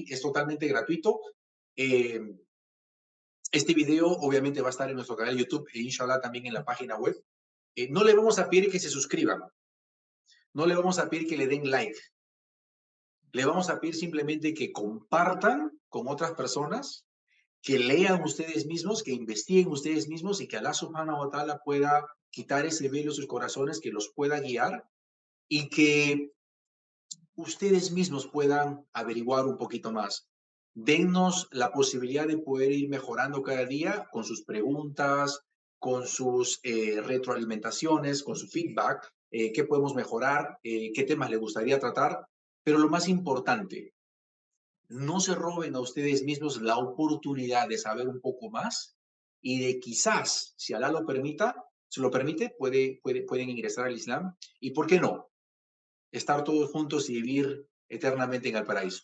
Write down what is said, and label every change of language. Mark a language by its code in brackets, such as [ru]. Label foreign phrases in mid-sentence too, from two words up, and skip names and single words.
[es] Es totalmente gratuito. Este video obviamente va a estar en nuestro canal de YouTube e inshallah también en la página web. No le vamos a pedir que se suscriban. No le vamos a pedir que le den like. Le vamos a pedir simplemente que compartan con otras personas, que lean ustedes mismos, que investiguen ustedes mismos y que Allah [ar] سبحانه وتعالى [es] pueda quitar ese velo de sus corazones, que los pueda guiar y que ustedes mismos puedan averiguar un poquito más. Dennos la posibilidad de poder ir mejorando cada día con sus preguntas, con sus retroalimentaciones, con su feedback, qué podemos mejorar, qué temas les gustaría tratar, pero lo más importante, no se roben a ustedes mismos la oportunidad de saber un poco más y de quizás, si Alá lo permita, se lo permite, pueden ingresar al Islam y, ¿por qué no?, estar todos juntos y vivir eternamente en el paraíso.